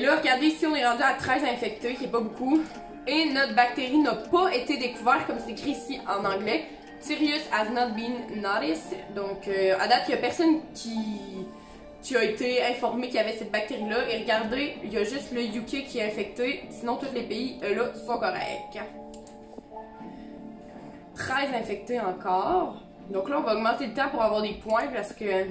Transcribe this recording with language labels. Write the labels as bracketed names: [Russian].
[French] là, regardez ici, on est rendu à 13 infectés, qui est pas beaucoup. Et notre bactérie n'a pas été découverte, comme c'est écrit ici en anglais. [English] Tyrus has not been noticed. [French] Donc, à date, il n'y a personne qui a été informé qu'il y avait cette bactérie-là. Et regardez, il y a juste le UK qui est infecté. Sinon, tous les pays, là, sont corrects. 13 infectés encore. Donc là, on va augmenter le temps pour avoir des points parce que...